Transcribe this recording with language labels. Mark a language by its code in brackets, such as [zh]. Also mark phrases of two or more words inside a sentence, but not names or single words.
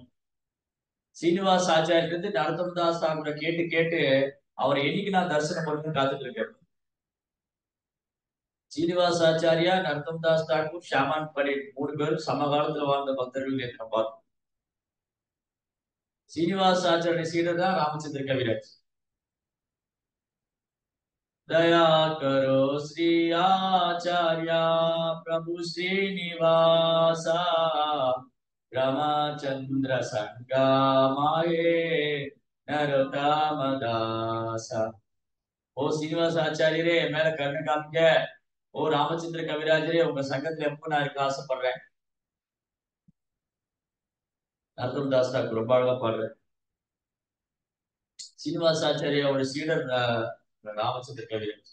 [ta] சீனிவாச ஆச்சாரியருக்கு நரத்தமதாஸ் தாக்கூரை கேட்டு கேட்டு அவரை என்னைக்கு நான் தரிசனம் பண்ணணும்னு காத்துட்டு இருக்கேன். சீனிவாச ஆச்சாரியா, நரத்தமதாஸ் தாக்கூர், ஷாமான் பரேட் 3 பேரும் சமகாலத்துல வாழ்ந்த பக்தர்கள் நேற்று நம்ம பார்த்தோம். சீனிவாச ஆச்சாரிய சீடர் தான் ராமச்சந்திர கவிராஜ். [bn] দয়া করো শ্রী আচার্য প্রভু শ্রীনিবাস রামচন্দ্র সঙ্গ মায়ে নরোত্তম দাস. [ta] ஓ சீனிவாச ஆச்சாரியரே என் மேல கருணை காமிக்க. ஓ ராமச்சந்திர கவிராஜரே உங்க சங்கத்துல எப்ப நான் இருக்க ஆசைப்படுறேன். நரத்தம் தாஸ் தாக்கூர் ரொம்ப அழகா பாடுறேன். சீனிவாச ஆச்சாரியோட சீடர் ராமச்சந்திர கவிராஜ்.